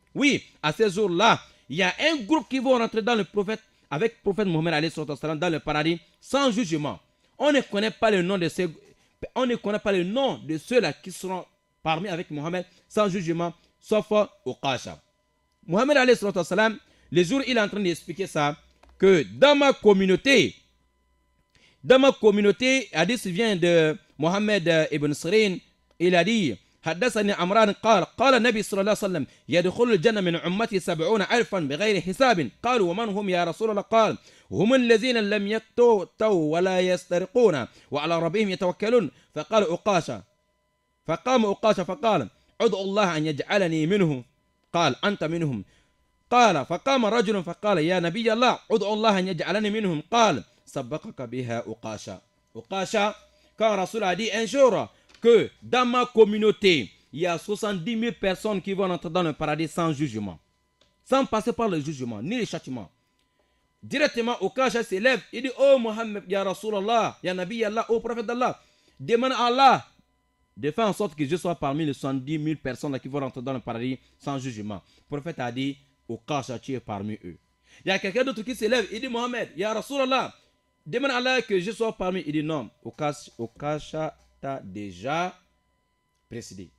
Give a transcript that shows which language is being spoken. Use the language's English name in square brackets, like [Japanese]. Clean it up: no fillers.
[French] Oui, à ce jour-là, il y a un groupe qui va rentrer dans le prophète, avec le prophète Mohammed alayhi salam, dans le paradis, sans jugement. On ne connaît pas le nom de ceux-là qui seront parmi avec Mohammed sans jugement, sauf Ukasha. Mohammed alayhi salam, le jour il est en train d'expliquer ça, que dans ma communauté, hadith vient de Mohammed ibn Sirin, il a dit, [Arabic] حدثني عمران قال النبي صلى الله عليه وسلم يدخل الجنة من أمتي 70,000 بغير حساب قالوا ومن هم يا رسول الله قال هم الذين لم يقتوا ولا يسترقون وعلى ربهم يتوكلون فقال أقاشا فقام أقاشا فقال ادعو الله أن يجعلني منهم قال أنت منهم قال فقام رجل فقال يا نبي الله ادعو الله أن يجعلني منهم قال سبقك بها أقاشا [French] quand Rasoul a dit un jour que dans ma communauté, il y a 70 000 personnes qui vont entrer dans le paradis sans jugement, sans passer par le jugement, ni le châtiment. Directement, Ukasha s'élève, il dit, oh Mohammed, ya Rasulallah, ya Nabi Allah, oh prophète d'Allah, demande à Allah de faire en sorte que je sois parmi les 70 000 personnes qui vont rentrer dans le paradis sans jugement. Le prophète a dit, Ukasha, tu es parmi eux. Il y a quelqu'un d'autre qui s'élève, il dit, Mohammed, ya Rasulallah, demande à Allah que je sois parmi eux. Il dit, non, Ukasha déjà précédé.